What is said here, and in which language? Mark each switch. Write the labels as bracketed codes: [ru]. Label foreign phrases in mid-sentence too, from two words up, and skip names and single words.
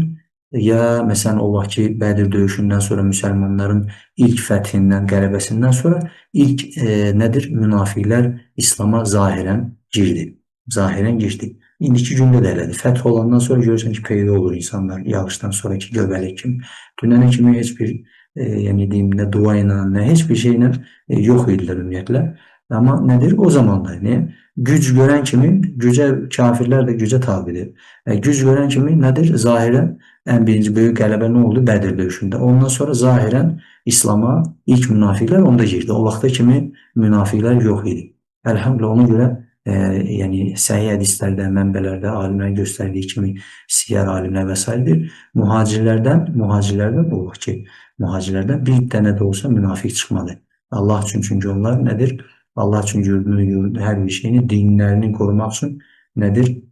[az] Ya, məsələn, o vaxt ki, Bədir döyüşündən sonra müsəlmanların ilk fəthindən, qələbəsindən sonra ilk nədir? Münafiqlər İslama zahirən girdi. Zahirən girdi. İndiki gündə də elədir. Fəth olandan sonra görürsən ki, peyda olur insanlar, yağışdan sonraki göbələk kimi. Dünənə kimi heç bir, yəni deyim, nə dua ilə, nə heç bir şeylə yox idilər ümumiyyətlə. [tr] Ama nedir? O zamanlar ne? Güc gören kimi? Güce kafirler de güce tabidir. Güc gören kimi nedir? Zahiren en birinci büyük qələbə ne oldu? [az] Bədir döyüşündə. Ondan sonra zahiren İslam'a ilk münafikler onda girdi. O vaxta kimi münafikler yok idi. [tr] Elhamdülillah ona göre yani [az] səhih hədislərdə, mənbələrdə alimlərin göstərdiyi kimi siyer alimlər vesairedir. Muhacirlərdən olur ki, muhacirlərdən bir dənə də olsa münafik çıxmadı. Allah üçün çünki onlar nedir? Allah üçün yurdunu, hər bir şeyini, dinlərini qorumaq üçün nədir?